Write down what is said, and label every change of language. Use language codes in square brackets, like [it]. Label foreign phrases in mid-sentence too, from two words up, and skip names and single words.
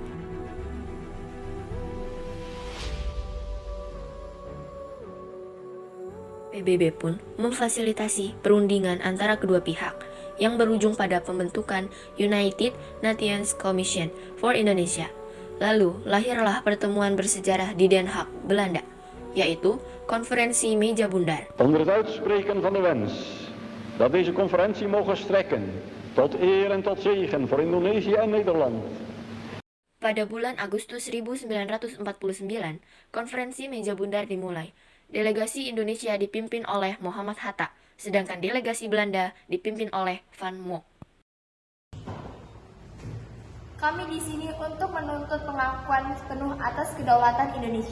[id] PBB pun memfasilitasi perundingan antara kedua pihak yang berujung pada pembentukan United Nations Commission for Indonesia. Lalu lahirlah pertemuan bersejarah di Den Haag, Belanda, yaitu Conferentie Meja Bundar. [nl] Onder het uitspreken van de wens dat deze conferentie mogen strekken tot eer en tot zegen voor Indonesië en Nederland. [id] Pada bulan Agustus 1949, Konferensi Meja Bundar dimulai. Delegasi Indonesia dipimpin oleh Muhammad Hatta, sedangkan delegasi Belanda dipimpin oleh Van Mock. Kami di sini untuk menuntut pengakuan penuh atas kedaulatan Indonesia.